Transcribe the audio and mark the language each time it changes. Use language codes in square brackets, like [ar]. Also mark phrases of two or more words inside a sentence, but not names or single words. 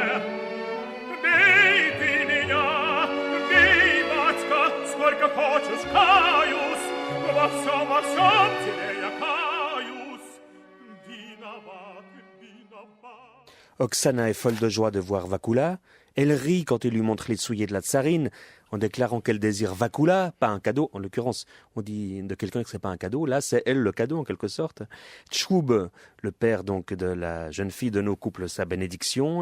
[ru] Бей ты меня, бей, батька, сколько хочешь, каюсь. Во всем тебе я каюсь. Виноват, виноват. [fr] Oksana est folle de joie de voir Vakula. Elle rit quand il lui montre les souliers de la tsarine, en déclarant qu'elle désire Vakula, pas un cadeau. En l'occurrence, on dit de quelqu'un que c'est pas un cadeau. Là, c'est elle le cadeau, en quelque sorte. Tchoub, le père donc de la jeune fille de nos couples, sa bénédiction.